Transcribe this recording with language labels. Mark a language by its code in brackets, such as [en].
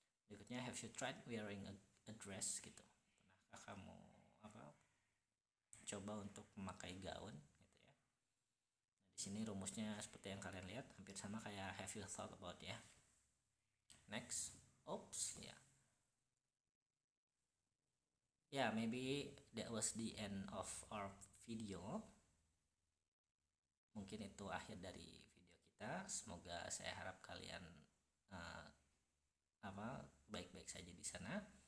[id] Berikutnya, [en] have you tried wearing a dress gitu. [id] Pernahkah kamu coba untuk memakai gaun gitu ya. Nah, di sini rumusnya seperti yang kalian lihat hampir sama kayak [en] have you thought about [id] ya. [en] Next, oops ya. Yeah, maybe that was the end of our video. [id] Mungkin itu akhir dari video kita. Semoga saya harap kalian uh, baik-baik saja di sana.